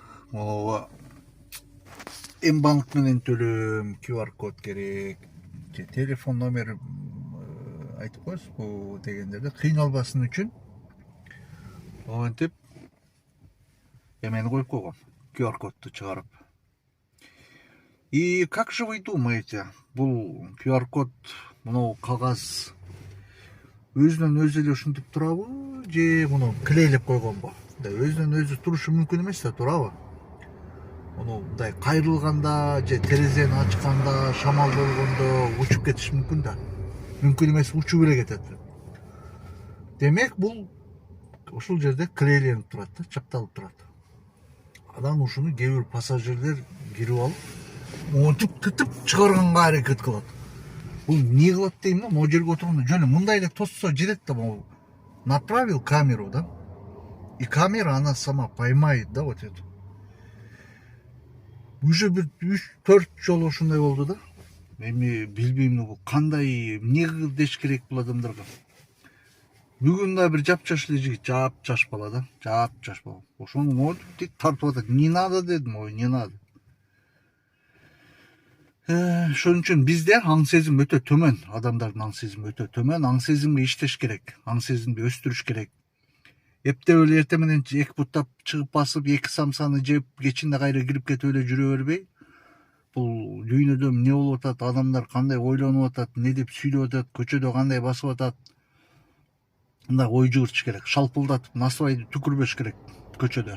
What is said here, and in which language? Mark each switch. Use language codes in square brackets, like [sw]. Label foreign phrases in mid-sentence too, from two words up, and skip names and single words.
[ky] ооба банк менен төлөм, QR код керек же телефон номер айтып коесузбу дегендерде кыйналбасын үчүн антип эмени коюп койгом, QR кодду чыгарып. [ru] И как же вы думаете, [ky] бул QR код мынау кагаз өзүнөн өзү эле ушинтип турабы же муну клейлеп койгонбу? Өзүнөн өзү турушу мүмкүн эмес да, турабы? Муну мындай кайрылганда же терезени ачканда, шамал болгондо учуп кетиши мүмкүн да. Мүмкүн эмес, учуп эле кетет. Демек бул ушул жерде клейленип турат да, чапталып турат. Анан ушуну кээ бир пассажирлер кирип алып, монтип тытып чыгарганга аракет кылат. Бул эмне кылат дейм да, могу жерге отурганда жөн мындай эле тосса жетет да, могу [ru] направил камеру [ky] да. [ru] И камера она сама поймает, да, вот это. [ky] Уже бир 3-4 жолу ушундай болду да. Эми билбейм кандай эмне деш керек бул адамдарга. Бүгүн да бир жапжаш эле жигит, жапжаш бала да, жапжаш бала. Ошону монтип тартып атат. [ru] Не надо дедим, ой, не надо. [ky] Ошон үчүн бизде аң сезим өтө төмөн, адамдардын аң сезими өтө төмөн. Аң сезимге иштеш керек, аң сезимди өстүрүш керек. Эптеп эле эртең менен эки буттап чыгып басып, эки самсаны жеп, кечинде кайра кирип кетип эле жүрө бербей, бул дүйнөдө эмне болуп атат, адамдар кандай ойлонуп атат, эмне деп сүйлөп атат, көчөдө кандай басып атат, мындай ой жүгүртүш керек, шалпылдатып насыбайды түкүрбөш керек көчөдө.